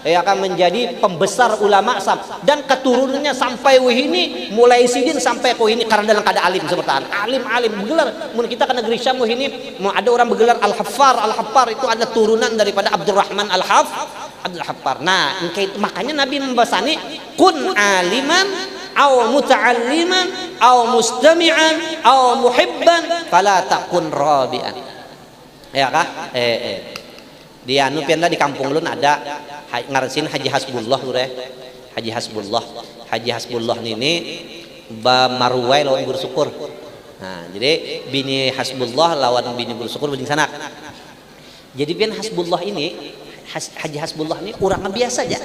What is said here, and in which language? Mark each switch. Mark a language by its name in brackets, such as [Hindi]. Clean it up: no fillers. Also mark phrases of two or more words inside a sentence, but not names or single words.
[Banjar] ya akan menjadi pembesar ulama dan keturunannya sampai wahini mulai sidin sampai ke wahini karena dalam keadaan alim seperti alim bergelar mun kita ke negeri Syam wahini mau ada orang bergelar Al-Haffar itu ada turunan daripada Abdurrahman Abdul Haffar. Nah makanya Nabi membasani [Arabic] كن عالما أو متعلما أو مستمعا أو محبا فلا تكن رابعا. [Banjar] Ya kah? Di anu pian di kampung ulun ada ngarasin Haji Hasbullah ureh. Haji Hasbullah ini ba maruwai lawan guru syukur. Nah, jadi bini Hasbullah lawan bini guru syukur bening sanak. Jadi pian Hasbullah ini Haji Hasbullah ini orang biasa aja.